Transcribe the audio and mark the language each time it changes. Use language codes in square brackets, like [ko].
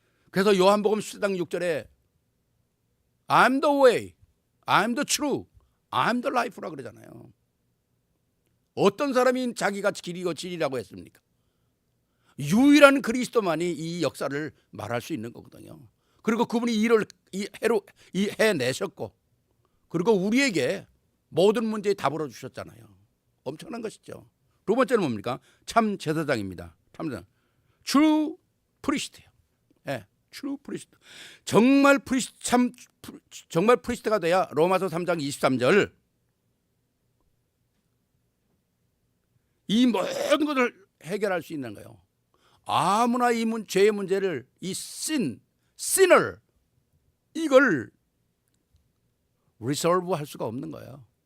[ko] 그래서 요한복음 10장 6절에 [en] I'm the way, I'm the truth, I'm the life [ko] 라 그러잖아요. 어떤 사람이 자기가 길이고 진리라고 했습니까? 유일한 그리스도만이 이 역사를 말할 수 있는 거거든요. 그리고 그분이 일을 해내셨고, 그리고 우리에게 모든 문제에 답을 주셨잖아요. 엄청난 것이죠. 두 번째는 뭡니까? 참 제사장입니다. 참 제사장. [en] True priest [ko] 예요. [en] 예, true priest. [ko] 정말 프리스트가 돼야 로마서 3장 23절 이 모든 것을 해결할 수 있는 거예요. 아무나 이 죄의 문제를 sinner 이걸 resolve 할 수가 없는 거예요.